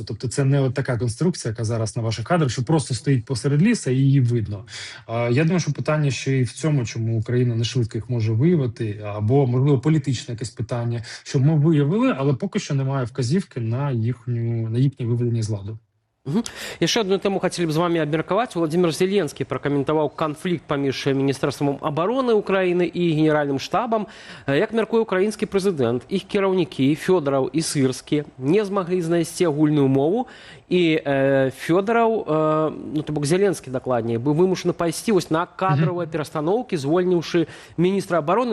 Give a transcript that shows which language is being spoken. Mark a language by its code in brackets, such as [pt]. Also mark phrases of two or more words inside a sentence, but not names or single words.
[uk] Тобто це не от така конструкція, яка зараз на ваших кадрах, що просто стоїть посеред ліса і її видно. Я думаю, що питання ще і в цьому, чому Україна не швидко їх може виявити, або, можливо, політичне якесь питання, що ми виявили, але поки що немає вказівки на їхнє виведення з ладу. [be] Яшчэ одну тэму хацелі б з вами абмеркаваць. Владимир Зеленскі пракаментаваў канфлікт паміж міністэрствам абароны Украіны і генеральным штабам. Як мяркуе украінскі прэзідэнт, іх кіраўнікі Фёдараў і Сырскі не змаглі знайсці агульную мову, і Фёдараў, то бок Зеленскі дакладней, быў вымушаны пайсці вось на кадравыя перастаноўкі, звольніўшы міністра абароны.